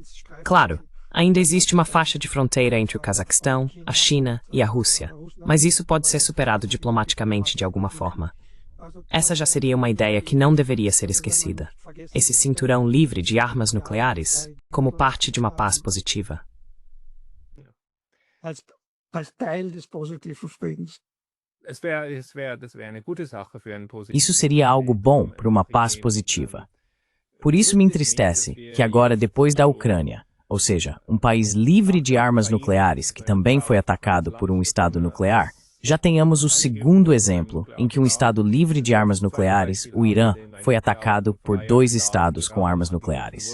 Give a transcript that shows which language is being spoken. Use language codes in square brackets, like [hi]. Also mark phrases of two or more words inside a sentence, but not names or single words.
[pt] Claro, ainda existe uma faixa de fronteira entre o Cazaquistão, a China e a Rússia, mas isso pode ser superado diplomaticamente de alguma forma. Essa já seria uma ideia que não deveria ser esquecida. Esse cinturão livre de armas nucleares, como parte de uma paz positiva. [de] Als Teil des positiven Friedens. [pt] Isso seria algo bom para uma paz positiva. Por isso me entristece que agora, depois da Ucrânia, ou seja, um país livre de armas nucleares que também foi atacado por um Estado nuclear, já tenhamos o segundo exemplo em que um Estado livre de armas nucleares, o Irã, foi atacado por 2 estados com armas nucleares.